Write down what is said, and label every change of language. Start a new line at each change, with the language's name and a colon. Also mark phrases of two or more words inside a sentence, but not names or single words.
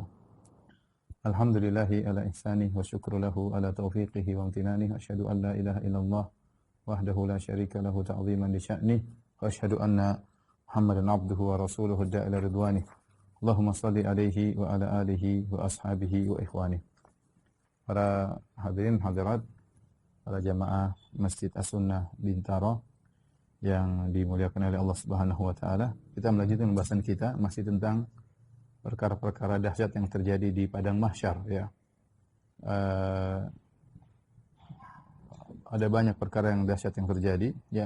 Arabic: الحمد لله على إحسانه والشكر له على توفيقه وامتنانه. أشهد أن لا إله إلا الله وحده لا شريك له تعظيما لشأنه. وأشهد أن محمدا عبده ورسوله الداعي إلى رضوانه. اللهم صل عليه وعلى آله وأصحابه وإخوانه.
Indonesian: Para hadirin hadirat, para jamaah Masjid As-Sunnah Bintaro yang dimuliakan oleh Allah
Arabic: سبحانه وتعالى.
Indonesian: Kita melanjutkan pembahasan kita masih tentang perkara-perkara dahsyat yang terjadi di padang mahsyar ya. Ada banyak perkara yang dahsyat yang terjadi ya.